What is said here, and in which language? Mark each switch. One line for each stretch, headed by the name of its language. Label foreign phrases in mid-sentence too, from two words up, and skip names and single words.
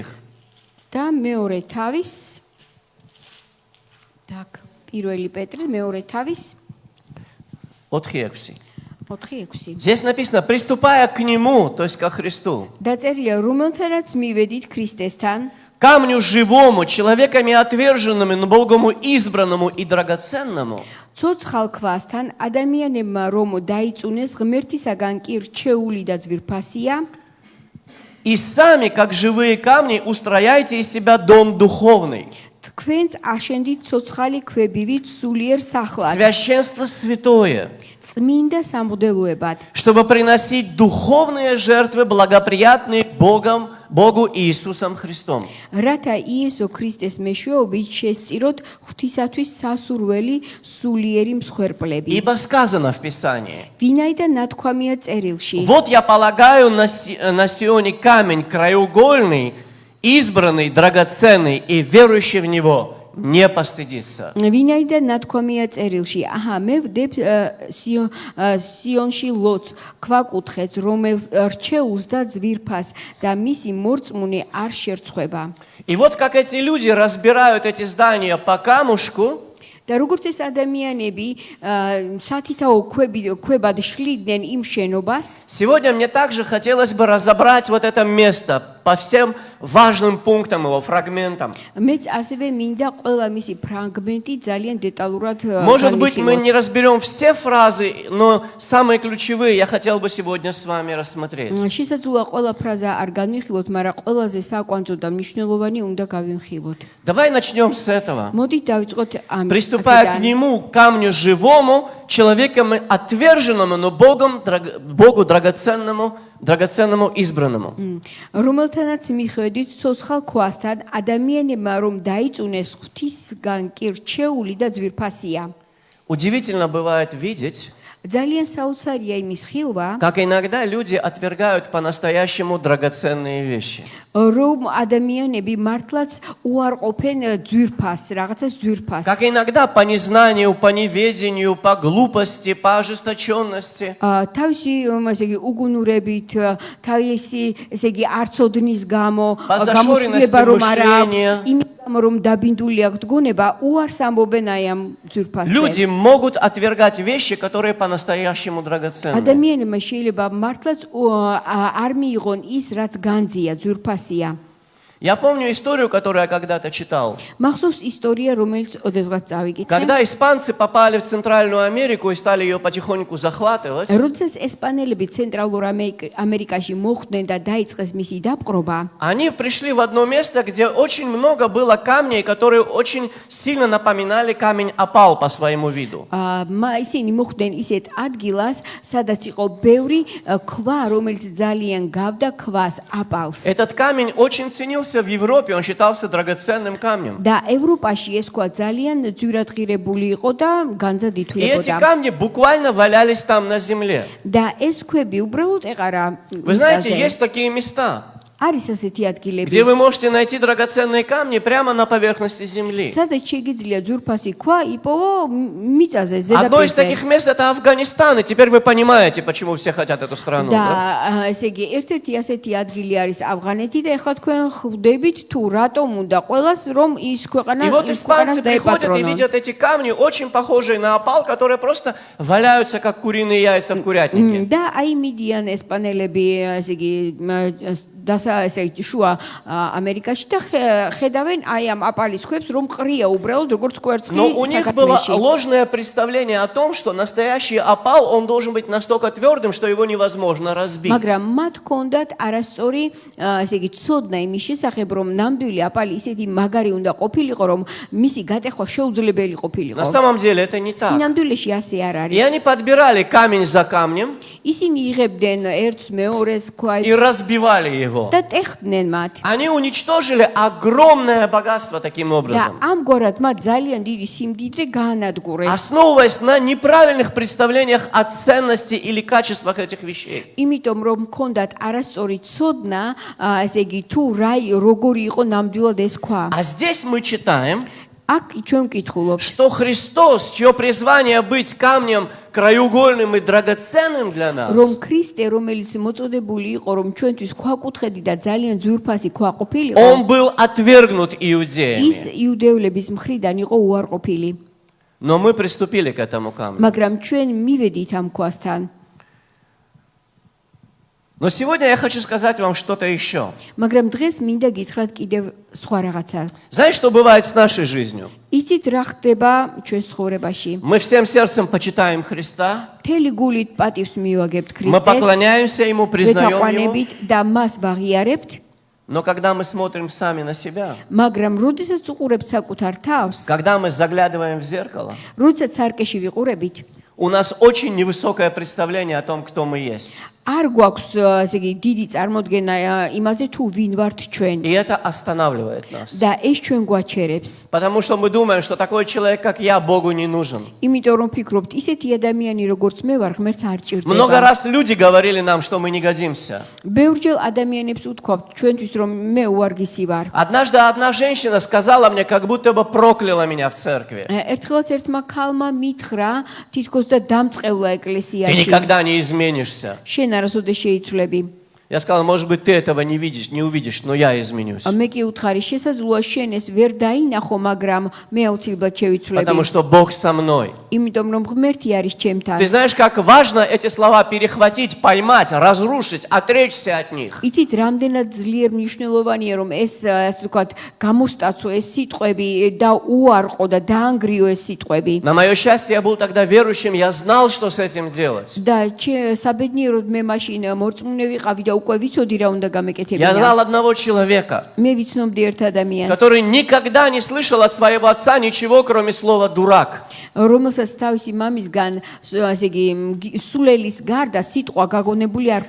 Georgian: და მეორე თავის так, პირველი პეტრე მეორე თავის
Russian: От Хекси. 4:6. Здесь написано, приступая к Нему, то есть ко Христу,
Georgian: დაწერილია რომელთანაც მივედით ქრისტესთან,
Russian: камню живому, человеками отверженными, но Богом избранному и драгоценному,
Georgian: ცოცხალ ქვასთან ადამიანებმა რომ დაიწუნეს ღმერთისაგან კი რჩეული და ძვირფასია,
Russian: и сами, как живые камни, устрояйте из себя дом духовный,
Georgian: თქვენც აშენდით ცოცხალი ქვებივით სულიერ სახლად,
Russian: священство святое,
Georgian: წმინდა სამღვდელოებად,
Russian: чтобы приносить духовные жертвы, благоприятные Богу Иисусом Христом.
Georgian: რათა იესო ქრისტეს მეშვეობით შესწიროთ ღვთისათვის სასურველი სულიერი მსხვერპლები.
Russian: Ибо сказано в Писании,
Georgian: ვინაიდან ნათქვამია წერილში,
Russian: вот я полагаю на Сионе камень краеугольный, избранный, драгоценный, и верующий в него не постыдится.
Georgian: ვინაიდან ნათქვამია წერილში, აჰა, მე ვდებ სიონში ლოც, ქვაკუთხედს, რომელიც რჩეულს და ძვირფას და მისი მორწმუნე არ შერცხვება.
Russian: И вот как эти люди разбирают эти здания по камушку,
Georgian: და როგორც ეს ადამიანები სათითაო ქვებად შლიდნენ იმ შენობას,
Russian: сегодня мне также хотелось бы разобрать вот это место по всем важным пунктам его, фрагментам.
Georgian: მეც ასევე მინდა ყველა მისი ფრაგმენტი ძალიან деталურად
Russian: Может быть, мы не разберем все фразы, но самые ключевые я хотел бы сегодня с вами рассмотреть.
Georgian: შესაძლოა ყველა ფრაზა არ განვიხილოთ, მაგრამ ყველაზე საკვანძო და მნიშვნელოვანი უნდა გავიმხილოთ.
Russian: Давай начнем с этого.
Georgian: მოდით დავიწყოთ ამ
Russian: Приступая к нему, камню живому, человеком отверженному, но Богу драгоценному избранному.
Georgian: რომელთანაც მიხვედით ცოცხალ ქვასთან ადამიანებმა რომ დაიწუნეს ღვთისგან კი რჩეული და ძვირფასია.
Russian: Удивительно бывает видеть,
Georgian: ძალიან საოცარია იმის ხილვა,
Russian: как иногда люди отвергают по-настоящему драгоценные вещи.
Georgian: რომ ადამიანები მართლაც უარყოფენ ძვირფას, რაღაცას ძვირფას.
Russian: Как иногда по незнанию, по неведению, по глупости, по ожесточенности
Georgian: თავისი ესე იგი უგუნურებით, თავისი ესე იგი არცოდნის გამო, გამოცდილება რომ არ აქვს, იმის გამო რომ დაბინდული აქვს გონება, უარს ამბობენ აი ამ ძვირფასზე.
Russian: люди могут отвергать вещи, которые по-настоящему драгоценны.
Georgian: ადამიანებმა შეიძლება მართლაც არ მიიღონ ის, რაც განძია, ძვირფასია.
Russian: Я помню историю, которую я когда-то читал.
Georgian: მახსოვს ისტორია, რომელიც ოდესღაც წავიკითხე.
Russian: Когда испанцы попали в Центральную Америку и стали ее потихоньку захватывать,
Georgian: როდესაც ესპანელები ცენტრალურ ამერიკაში მოხვდნენ და დაიწყეს მისი დაპყრობა,
Russian: они пришли в одно место, где очень много было камней, которые очень сильно напоминали камень опал по своему виду.
Georgian: ისინი მოხვდნენ ისეთ ადგილას, სადაც იყო ბევრი ქვა, რომელიც ძალიან გავდა ქვას აპალს.
Russian: Этот камень очень ценился в Европе, он считался драгоценным камнем.
Georgian: და ევროპაში ეს ქვა ძალიან ძვირადღირებული იყო და განძად
Russian: И эти
Georgian: ითვლებოდა.
Russian: камни буквально валялись там на земле.
Georgian: და ეს ქვები უბრალოდ ეყარა
Russian: Вы знаете,
Georgian: მიწაზე.
Russian: есть такие места,
Georgian: არის ასეთი ადგილები,
Russian: где вы можете найти драгоценные камни прямо на поверхности земли.
Georgian: სადაც შეგიძლია ძვირფასი ქვა იპოვო მიწაზე,
Russian: Одно из
Georgian: ზედაპირზე.
Russian: таких мест это Афганистан, и теперь вы понимаете, почему все хотят эту страну. Да?
Georgian: და ესე იგი ერთ-ერთი ასეთი ადგილი არის ავღანეთი და ეხლა თქვენ ხვდებით თუ რატომ უნდა ყველას რომ ის ქვეყანა
Russian: И вот
Georgian: ის
Russian: испанцы
Georgian: ქვეყანას
Russian: приходят и
Georgian: დაეპატრონონ.
Russian: видят эти камни, очень похожие на опал, которые просто валяются, как куриные яйца в курятнике.
Georgian: და აი მიდიან ესპანელები, ესე იგი ესე შუა ამერიკაში და ხედავენ აი ამ აპალის ქვებს რომ ყრია უბრალოდ როგორც კვერცხი
Russian: Но у них было
Georgian: საკათმეში.
Russian: ложное представление о том, что настоящий опал, он должен быть настолько твердым, что его невозможно разбить.
Georgian: მაგრამ მათ ჰქონდათ არასწორი ესე იგი ცოდნა იმის შესახებ რომ ნამდვილი აპალი ისეთი მაგარი უნდა ყოფილიყო რომ მისი გატეხვა შეუძლებელი ყოფილიყო.
Russian: На самом деле это не так.
Georgian: სინამდვილეში ასე არ
Russian: И
Georgian: არის.
Russian: они подбирали камень за камнем
Georgian: ისინი იღებდნენ ერთს მეორეს
Russian: и
Georgian: ქვას
Russian: разбивали его. его.
Georgian: და ტეხდნენ მათ.
Russian: Они уничтожили огромное богатство таким
Georgian: და
Russian: образом,
Georgian: ამგვარად მათ ძალიან დიდი სიმდიდრე გაანადგურეს.
Russian: основываясь на неправильных представлениях о ценности или качествах этих вещей.
Georgian: იმიტომ რომ მქონდათ არასწორი ცოდნა, ესე იგი თუ როგორი იყო ნამდვილად ეს ქვა.
Russian: А здесь мы читаем,
Georgian: აქ ჩვენ ვკითხულობთ,
Russian: что Христос, чье призвание быть камнем краеугольным и драгоценным для нас,
Georgian: რომ ქრისტე, რომელიც მოწოდებული იყო, რომ ჩვენთვის ქვაკუთხედი და ძალიან ძვირფასი ქვა ყოფილიყო,
Russian: он был отвергнут
Georgian: ის
Russian: иудеями.
Georgian: იუდევლების მხრიდან იყო უარყოფილი.
Russian: Но мы приступили к этому камню.
Georgian: მაგრამ ჩვენ მივედით ამ ქვასთან.
Russian: Но сегодня я хочу сказать вам что-то еще.
Georgian: მაგრამ დღეს მინდა გითხრათ კიდევ სხვა რაღაცა.
Russian: Знаете, что бывает с нашей жизнью?
Georgian: იცით რა ხდება ჩვენ ცხოვრებაში?
Russian: Мы всем сердцем почитаем Христа,
Georgian: მთელი гулით პატივს მივაგებთ
Russian: мы
Georgian: ქრისტეს,
Russian: поклоняемся Ему, признаем Его.
Georgian: ვეთაყვანებით და მას ვაღიარებთ,
Russian: Но когда мы смотрим сами на себя,
Georgian: მაგრამ როდესაც უყურებთ საკუთარ თავს,
Russian: когда мы заглядываем в зеркало,
Georgian: როდესაც სარკეში ვიყურებით,
Russian: у нас очень невысокое представление о том, кто мы есть.
Georgian: არ გვაქვს ესე იგი დიდი წარმოდგენა იმაზე თუ ვინ ვართ ჩვენ
Russian: И это останавливает нас.
Georgian: და ეს ჩვენ გვაჩერებს.
Russian: Потому что мы думаем, что такой человек, как я, Богу не нужен.
Georgian: იმიტომ რომ фикробთ, ისეთი ადამიანი როგორც მე ვარ, ღმერთს არ ჭირდება.
Russian: Много раз люди говорили нам, что мы не годимся.
Georgian: ბევრჯერ ადამიანებს უთქვამთ ჩვენთვის რომ მე უარგისი ვარ.
Russian: Однажды одна женщина сказала мне, как будто бы прокляла меня в церкви.
Georgian: ერთხელაც ერთმა ქალმა მითხრა, თითქოს და დამწყევლა
Russian: Ты
Georgian: ეკლესიაში.
Russian: никогда не изменишься.
Georgian: შენ არასოდეს შეიცვლები.
Russian: Я сказал, может быть, ты этого не увидишь, но я изменюсь.
Georgian: მე კი უთხარი, შესაძლოა შენ ეს ვერ დაინახო, მაგრამ მე აუცილებლად შევიცვლები.
Russian: Потому что Бог со мной.
Georgian: იმიტომ რომ ღმერთი არის ჩემთან.
Russian: Ты знаешь, как важно эти слова перехватить, поймать, разрушить, отречься от них.
Georgian: იცით, რამდენად ძლიერ მნიშვნელოვანია, რომ ეს ასე ვთქვათ, გამოსტაცო ეს სიტყვები და უარყო და დაანგრიო ეს სიტყვები.
Russian: На мое счастье, я был тогда верующим, я знал, что с этим делать.
Georgian: და საბედნიეროდ მე მაშინ მორწმუნე ვიყავი და უკვე ვიცოდი რა უნდა
Russian: Я
Georgian: გამეკეთებინა.
Russian: знал одного человека,
Georgian: მე ვიცნობდი ერთ ადამიანს,
Russian: который никогда не слышал от своего отца ничего, кроме слова «дурак».
Georgian: რომელსაც თავისი მამისგან ასე იგი სულელის გარდა სიტყვა გაგონებული არ